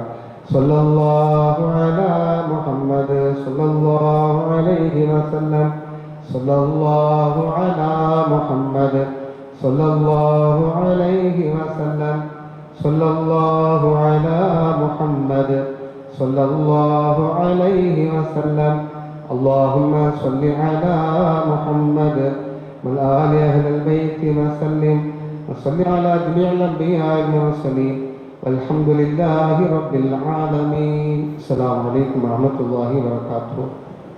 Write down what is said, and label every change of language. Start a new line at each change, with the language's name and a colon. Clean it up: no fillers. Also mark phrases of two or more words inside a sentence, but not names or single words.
Arabic: صلى الله على محمد صلى الله عليه وسلم. صلى الله على محمد صلى الله عليه وسلم. صلى الله على محمد صلى الله عليه وسلم. اللهم صل على محمد والآل أهل البيت وسلم وصل على جميع الأنبياء والمرسلين والحمد لله رب العالمين. السلام عليكم ورحمة الله وبركاته.